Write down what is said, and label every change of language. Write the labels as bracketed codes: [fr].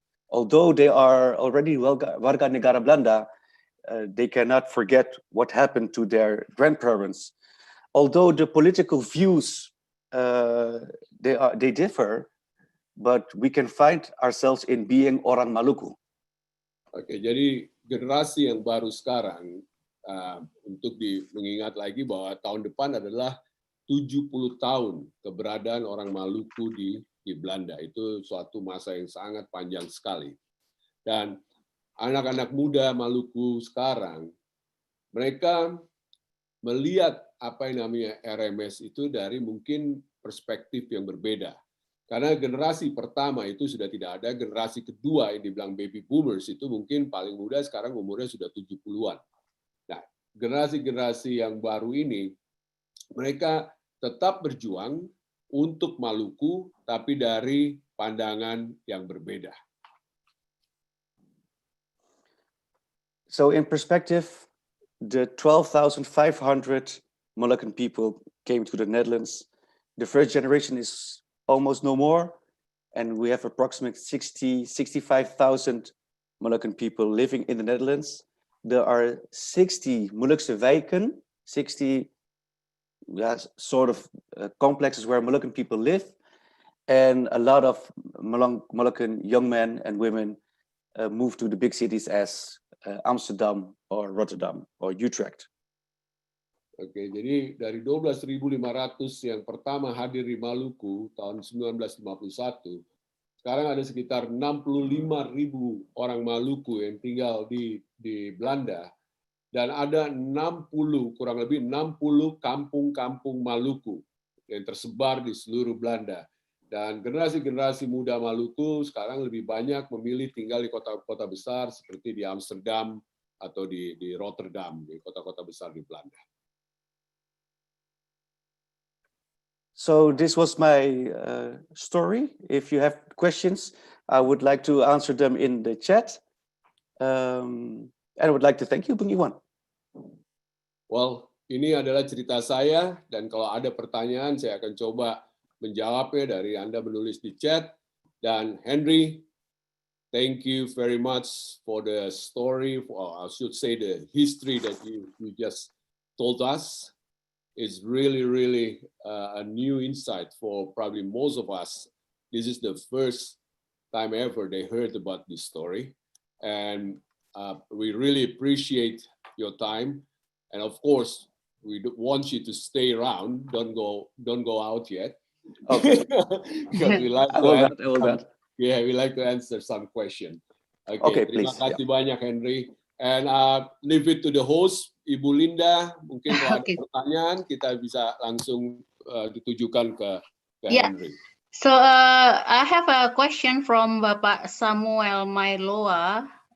[en] Although they are already [id] warga negara Belanda, [en] they cannot forget what happened to their grandparents. Although the political views they differ, but we can find ourselves in being [id] orang Maluku. Oke, jadi generasi yang baru sekarang untuk mengingat lagi bahwa tahun depan adalah 70 tahun keberadaan orang Maluku di Belanda. Itu suatu masa yang sangat panjang sekali. Dan anak-anak muda Maluku sekarang, mereka melihat apa yang namanya RMS itu dari mungkin perspektif yang berbeda. Karena generasi pertama itu sudah tidak ada, generasi kedua yang dibilang baby boomers itu mungkin paling muda sekarang umurnya sudah 70-an. Nah, generasi-generasi yang baru ini, mereka tetap berjuang untuk Maluku, tapi dari pandangan yang berbeda. [en] So in perspective, the 12,500 Moluccan people came to the Netherlands. The first generation is almost no more, and we have approximately 65,000 Moluccan people living in the Netherlands. There are 60 Molukse wijken, 60 sort of complexes where Moluccan people live, and a lot of Moluccan young men and women move to the big cities as Amsterdam or Rotterdam or Utrecht. [id] Oke, jadi dari 12.500 yang pertama hadir di Maluku tahun 1951, sekarang ada sekitar 65.000 orang Maluku yang tinggal di Belanda, dan ada kurang lebih 60 kampung-kampung Maluku yang tersebar di seluruh Belanda. Dan generasi-generasi muda Maluku sekarang lebih banyak memilih tinggal di kota-kota besar seperti di Amsterdam atau di Rotterdam, di kota-kota besar di Belanda. [en] So this was my story. If you have questions, I would like to answer them in the chat. And I would like to thank you, Bung Iwan. [id] Well, ini adalah cerita saya, dan kalau ada pertanyaan, saya akan coba menjawabnya dari Anda menulis di chat. Dan [en] Henry, thank you very much for the story, or I should say the history that you just told us. It's really, really a new insight for probably most of us. This is the first time ever they heard about this story. And we really appreciate your time. And of course, we want you to stay around. Don't go out yet. Okay. Because we like I will not. Yeah, we like to answer some question. Okay, [id] Terima [en] please. [id] kasih banyak, [en] Henry. And leave it to the host, Ibu Linda. [id] Mungkin kalau ada pertanyaan, kita bisa langsung ditujukan ke Henry. [en] So I have a question from Bapak Samuel Mailoa.